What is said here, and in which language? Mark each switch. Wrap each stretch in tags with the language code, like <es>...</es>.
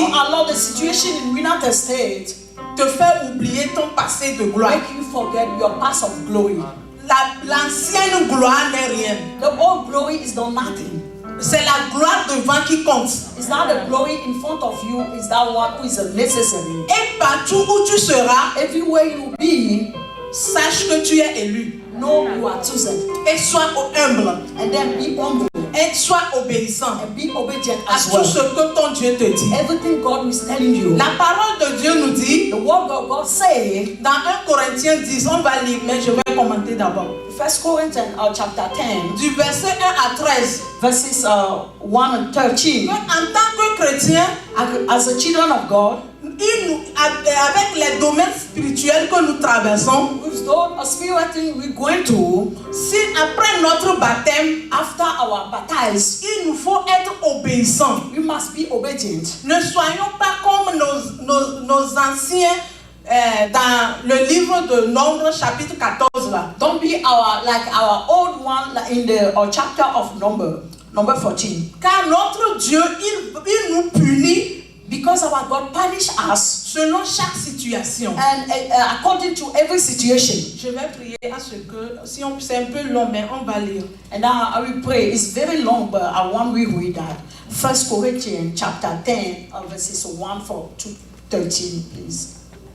<en>Don't allow the situation in United States</en> <fr>te fait oublier ton passé de gloire.</fr> <en>make you forget your past of glory.</en> <fr>L'ancienne gloire n'est rien.</fr> <en>The old glory is not nothing.</en> <fr>C'est la gloire devant qui compte.</fr> <en>It's not the glory in front of you, it's that one who is necessary.</en> <fr>Et partout où tu seras,</fr> <en>Everywhere you be,</en> <fr>sache que tu es élu.</fr> <en>know you are chosen.</en> <fr>Et sois humble.</fr> <en>And then be humble</en> <fr>Et sois obéissant</fr> <en>and be obedient</en> <fr>à</fr> <en>as</en> <fr>tout</fr> <en>well.</en> <fr>ce que ton Dieu te dit.</fr> <en>Everything God is telling you.</en> <fr>La parole de Dieu nous dit,</fr> <en>The word of God say,</en> <fr>dans 1 Corinthiens 10, on va lire, mais je vais commenter d'abord.</fr> <en>1 Corinthians chapter 10,</en> <fr>Du verset 1 à 13.</fr> <en>verses 1 and 13.</en> <fr>En tant que chrétien,</fr> <en>As the children of God,</en> <fr>avec les domaines spirituels que nous traversons,</fr> <en>with those spiritual things we're going to,</en> <fr>si après notre baptême,</fr> <en>after our baptize,</en> <fr>il nous faut être obéissants.</fr> <en>we must be obedient.</en> <fr>Ne soyons pas comme nos anciens dans le livre de Nombre chapitre 14 là.</fr> <en>Don't be like our old one like in the chapter of number 14.</en> <fr>Car notre Dieu, il nous punit</fr> <en>Because our God punish us</en> <fr>selon chaque situation.</fr> <en>and according to every situation.</en> <fr>Je vais prier à ce que, si c'est un peu long, mais on va lire.</fr> <en>And now I will pray. It's very long, but I want we read that. 1 Corinthians chapter 10, verses 1 to 13, please.</en>